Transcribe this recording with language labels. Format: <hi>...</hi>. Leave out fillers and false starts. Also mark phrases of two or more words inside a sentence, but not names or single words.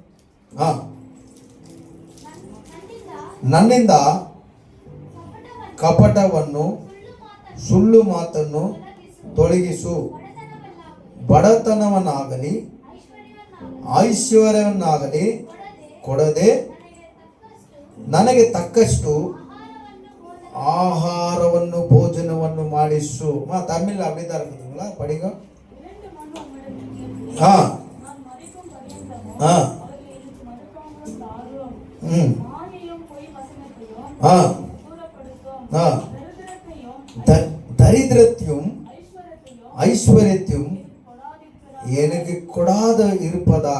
<kn>ನನ್ನಿಂದ ಕಪಟವನ್ನು, ಸುಳ್ಳು ಮಾತನ್ನು ತೊಲಗಿಸು. ಬಡತನವನ್ನಾಗಲಿ ಐಶ್ವರ್ಯವನ್ನಾಗಲಿ ಕೊಡದೆ ನನಗೆ ತಕ್ಕಷ್ಟು ಆಹಾರವನ್ನು, ಭೋಜನವನ್ನು ಮಾಡಿಸು.</kn> <ta>ತಮಿಳ್ அப்படிதான் இருக்குதுங்களா? படிங்க. தரித்திரத்தையும் ஐஸ்வர்யத்தையும் எனக்கு கொடாத இருப்பதாக.</ta>